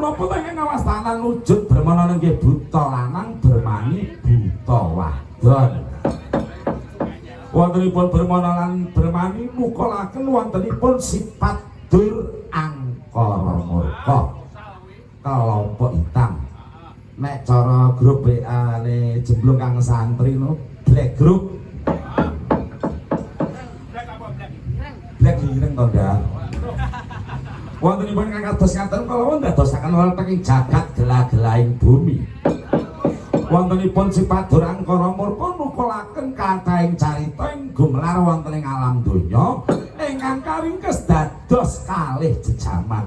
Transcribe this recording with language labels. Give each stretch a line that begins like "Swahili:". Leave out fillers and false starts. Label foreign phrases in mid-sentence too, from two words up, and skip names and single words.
Javanese: Punapa ta ing ngawastanan wujud bermana nggih buta lanang bermani buta wadon. Wontenipun bermana lan bermani mukulaken wontenipun sifat dur angkara murka.
Indonesian: Kelompok hitam.
Javanese: Nek cara grup WA ne jemblung kang santri no
English: black group.
Javanese: Black ireng to ndak. Wontenipun kang kados ngaten kala ndadosaken wonten ing jagat gelah-gelahing bumi. Wontenipun sifat dur angkara murka nukulaken kathahing carita ing gumelar wonten ing alam donya ingkang karingkes dados kalih jejaman.